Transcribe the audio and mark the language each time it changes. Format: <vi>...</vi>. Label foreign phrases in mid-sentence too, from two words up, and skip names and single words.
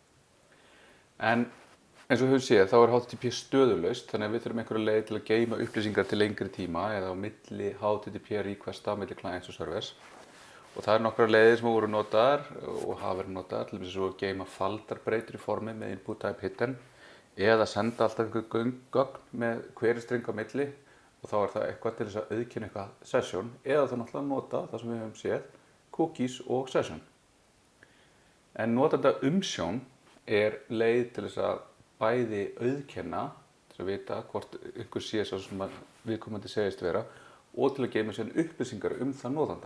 <is>En eins og við höfum séð, þá HTTP stöðulaust, þannig að við þurfum einhverja leið til að geyma upplýsingar til lengri tíma eða á milli HTTP requesta, á milli clients og servers. Og það nokkrar leiðir sem voru notaðar og hafa verið notaðar, til þess að geyma faldarbreytur í formi með</is> <en>input type hidden</en> <is>eða senda alltaf einhver gögn með</is> <en>query string</en> <is>á milli og þá það eitthvað til þess að auðkenna eitthvað session eða þá náttúrulega nota það sem við höfum séð, cookies og session. En notanda umsjón leið til þess að bæði auðkenna, til að vita hvort einhver sé sá sem viðkomandi segist vera og til að geyma síðan upplýsingar það notanda.</is>